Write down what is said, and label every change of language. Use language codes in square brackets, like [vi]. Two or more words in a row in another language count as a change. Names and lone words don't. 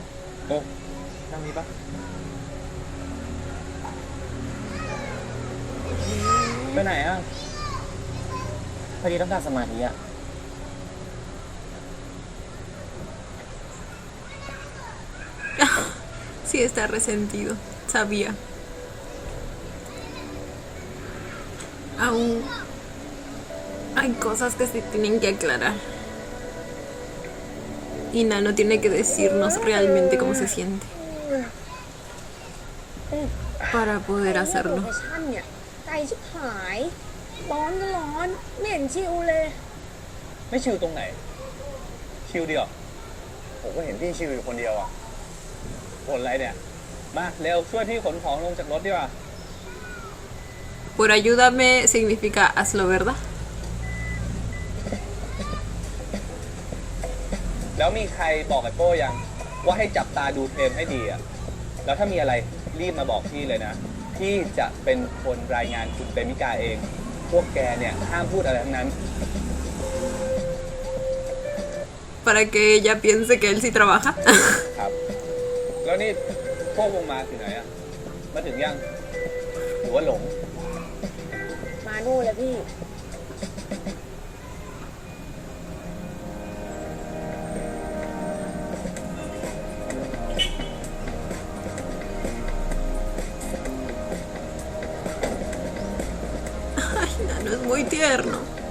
[th] โอ้นั่งนี้ปะ ไปไหนอ่ะพอดีต้องการสมาธิอ่ะ [es] Sí, está resentido. Sabía. Aún hay cosas que se tienen que aclarar. Y Nano tiene que decirnos realmente cómo se siente para poder hacerlo. [th] โลเคชั่นเนี่ยไกลชิบหายร้อนก็ร้อนไม่เห็นชิวเลย ไม่ชิวตรงไหน ชิวเดียว ผมก็เห็นพี่ชิวอยู่คนเดียวอ่ะบ่นอะไรเนี่ย มาเร็วช่วยพี่ขนของลงจากรถดีกว่า [es] Por ayúdame significa hazlo, ¿verdad? [th] แล้วมีใครบอกไอ้โป้ยังว่าให้จับตาดูเทรมให้ดีอ่ะ แล้วถ้ามีอะไรรีบมาบอกพี่เลยนะ พี่จะเป็นคนรายงานคุณเปมิกาเอง พวกแกเนี่ยห้ามพูดอะไรทั้งนั้น [es] Para que ella piense que él sí trabaja. [th] ครับ แล้วนี่พวกวงมาถึงไหนอ่ะ มาถึงยังหรือว่าหลง มานู่นเลยพี่ [es] Ay, Nano es muy tierno.